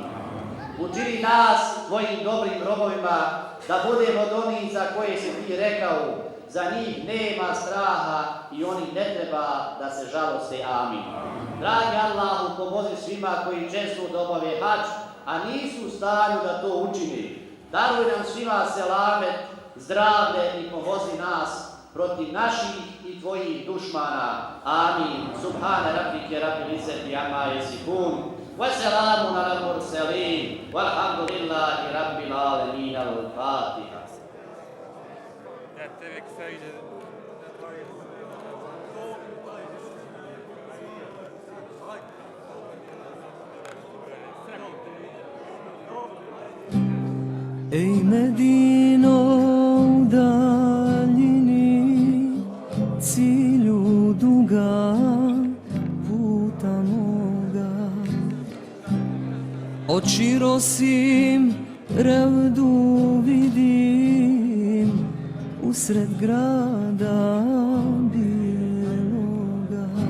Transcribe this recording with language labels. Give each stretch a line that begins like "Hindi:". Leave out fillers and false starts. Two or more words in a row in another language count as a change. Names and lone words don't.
Bosnian: Učini nas tvojim dobrim robovima, da budemo od onih za koje si ti rekao, za njih nema straha i oni ne treba da se žaloste. Amin. Dragi Allahu, pomozi svima koji često obave hadž, a nisu u stanju da to učini. Daruj nam svima selamet, zdravlje i pomozi nas protiv naših i tvojih dušmana. Amin.
Arabic: سبحان ربك رب العزة عما يصفون وسلام على المرسلين. والحمد لله رب العالمين. Al-Fatiha.
Bosnian: Ej Medino u daljini, cilju duga puta moga, oči rosim, revdu vidim, usred grada bijeloga.